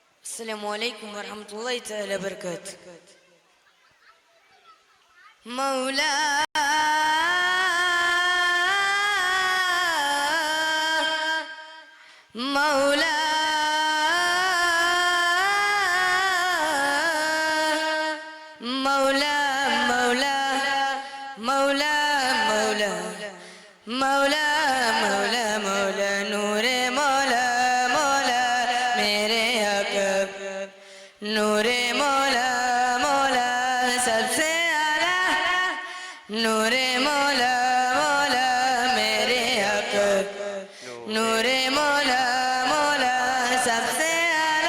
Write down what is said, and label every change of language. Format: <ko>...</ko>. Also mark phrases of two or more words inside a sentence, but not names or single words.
<ar>السلام عليكم ورحمة الله تعالى وبركاته.</ar> <ur>مولاي مولا مولا مولا مولا مولا مولا مولا نور مولا مولا میرے حق نور مولا مولا سب سے اعلیٰ نور مولا مولا میرے حق نور مولا مولا سب سے اعلیٰ</ur>